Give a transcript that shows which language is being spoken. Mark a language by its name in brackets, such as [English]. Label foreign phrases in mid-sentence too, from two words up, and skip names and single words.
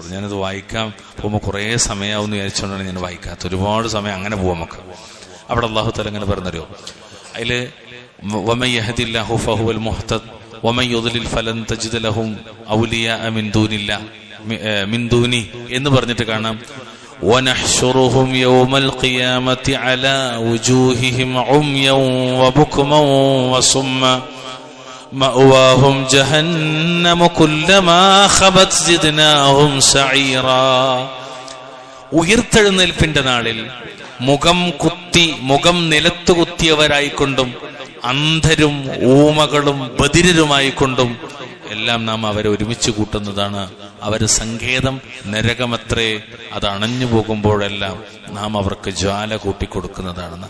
[Malayalam] ഞാനത് വായിക്കാൻ പോകുമ്പോൾ കുറേ സമയമാവും വിചാരിച്ചുകൊണ്ടാണ് ഞാൻ വായിക്കാത്ത. ഒരുപാട് സമയം അങ്ങനെ പോവാം നമുക്ക്. അവിടെ [Arabic] الله تعالى [Malayalam] ഇങ്ങനെ പറഞ്ഞല്ലോ, അതില് [Arabic] ومن يهد الله فهو المهتد ومن يضلل فلن تجد لهم أولياء من دون [Malayalam] എന്ന് പറഞ്ഞിട്ട് കാണാം, [Arabic] وَنَحْشُرُهُمْ يَوْمَ الْقِيَامَةِ عَلَى وُجُوهِهِمْ عُمْيًا وَبُكْمًا وَصُمًّا مَأْوَاهُمْ جَهَنَّمُ كُلَّمَا خَبَتْ زِدْنَاهُمْ سَعِيرًا. [Malayalam] ഉയർത്തെഴുന്നേൽപ്പിന്റെ നാളിൽ മുഖം നിലത്തു കുത്തിയവരായിക്കൊണ്ടും അന്ധരും ഊമകളും ബധിരരുമായിക്കൊണ്ടും എല്ലാം നാം അവരെ ഒരുമിച്ച് കൂട്ടുന്നതാണ്. അവര് സങ്കേതം നരകമത്രേ, അത് അണഞ്ഞു പോകുമ്പോഴെല്ലാം നാം അവർക്ക് ജ്വാല കൂട്ടിക്കൊടുക്കുന്നതാണെന്ന്.